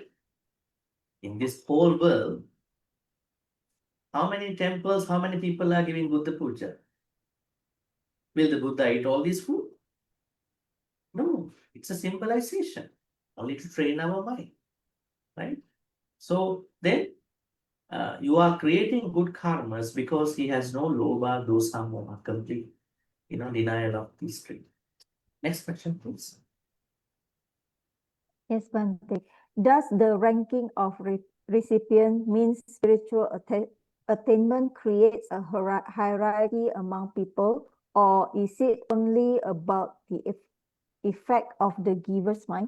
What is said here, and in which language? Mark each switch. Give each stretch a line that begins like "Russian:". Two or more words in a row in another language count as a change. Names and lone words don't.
English: In this whole world, how many temples, how many people are giving Buddha Puja? Will the Buddha eat all this food? No, it's a symbolization, only to train our mind, right? So then you are creating good karmas because he has no
Pali: lobha, dosa, moha,
English: complete, denial of these three. Next question, please. Yes, Bhante. Does the ranking of recipient mean spiritual attainment creates a hierarchy among people, or is it only about the effect of the giver's mind?